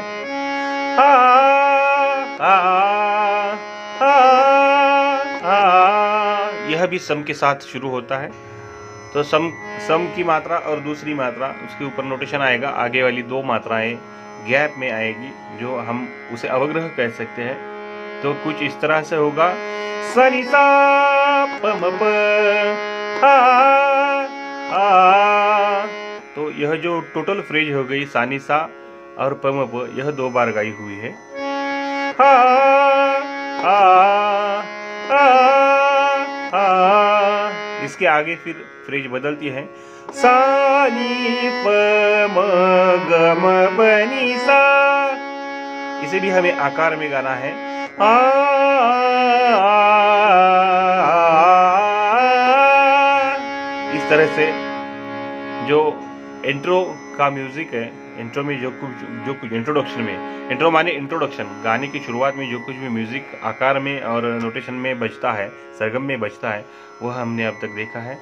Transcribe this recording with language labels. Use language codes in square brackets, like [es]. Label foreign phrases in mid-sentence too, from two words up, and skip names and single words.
[hi] आ आ आ आ। यह भी सम के साथ शुरू होता है। तो सम की मात्रा और दूसरी मात्रा उसके ऊपर नोटेशन आएगा। आगे वाली 2 मात्राएं गैप में आएगी जो हम उसे अवग्रह कह सकते हैं। तो कुछ इस तरह से होगा सा नि सा प म प आ आ। तो यह जो [en] total phrase [hi] हो गई सा नि सा और प म प, यह 2 बार गाई हुई है। आ आ आ आ। इसके आगे फिर फ्रेज बदलती है सा नी प म ग म प नी सा। इसे भी हमें आकार में गाना है। आ इस तरह से जो इंट्रो का म्यूजिक है, इंट्रो में जो कुछ इंट्रोडक्शन में, इंट्रो माने इंट्रोडक्शन, गाने की शुरुआत में जो कुछ भी म्यूजिक आकार में और नोटेशन में बजता है, सरगम में बजता है, वह हमने अब तक देखा है।